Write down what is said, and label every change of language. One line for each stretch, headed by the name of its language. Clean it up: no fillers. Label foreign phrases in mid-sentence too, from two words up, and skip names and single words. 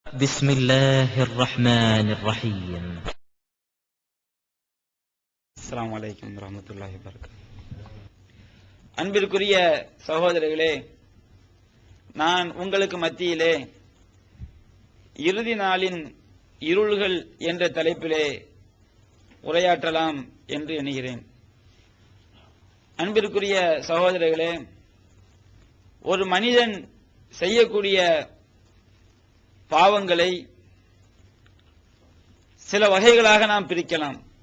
Arabic: بسم الله الرحمن الرحيم. السلام عليكم ورحمة الله وبركاته.
Tamil: அன்பிற்குரிய சகோதரர்களே, நான் உங்களுக்கு மத்தியிலே இறுதி நாளின் இருள்கள் என்ற தலைப்பிலே உரையாற்றலாம் என்று எண்ணுகிறேன். அன்பிற்குரிய சகோதரர்களே, ஒரு மனிதன் செய்யக்கூடிய பாவங்களை சில வகைகளாக நாம் பிரிக்கலாம்.